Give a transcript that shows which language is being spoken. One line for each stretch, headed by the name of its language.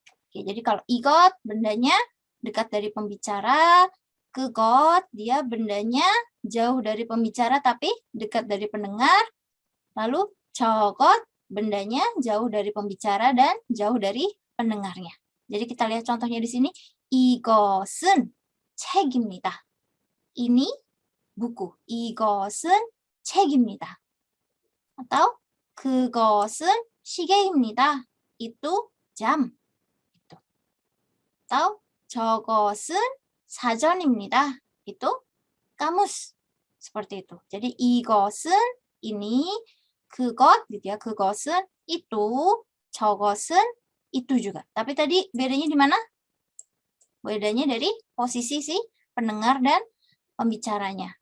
Indonesian: Oke, jadi kalau igot, bendanya dekat dari pembicara, kegot, dia bendanya jauh dari pembicara tapi dekat dari pendengar, lalu jogot, bendanya jauh dari pembicara dan jauh dari pendengarnya. Jadi kita lihat contohnya di sini,
Korean: 이것은 책입니다.
Indonesian: Ini buku.
Korean: 이것은 책입니다. Atau 그것은 시계입니다.
Indonesian: Itu jam. Itu.
Korean: Atau 저것은 사전입니다.
Indonesian: Itu kamus. Seperti itu. Jadi 이것은 ini, 그것 gitu ya, 그것은 itu, 저것은 itu juga. Tapi tadi bedanya di mana? Bedanya dari posisi si pendengar dan pembicaranya.